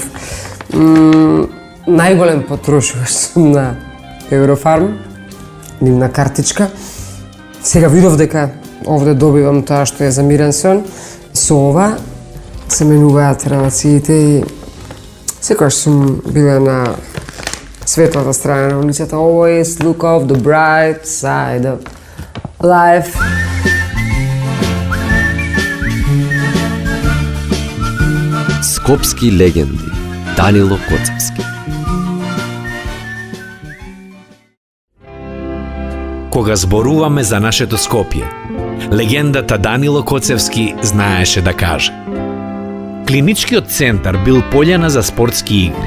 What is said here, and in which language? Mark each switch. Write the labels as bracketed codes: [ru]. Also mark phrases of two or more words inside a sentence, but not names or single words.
[mk] Најголем потрошувач сум на Eurofarm, нивна картичка. Сега видов дека овде добивам тоа што е за мирен сон. Со ова се менуваат релациите и секогаш сум била на светлата страна на улицата. [en] Always look off the bright side of life. [mk] Скопски легенди. Данило Коцевски. Кога зборуваме за нашето Скопје, легендата Данило Коцевски знаеше да каже: клиничкиот центар бил пољана за спортски игри.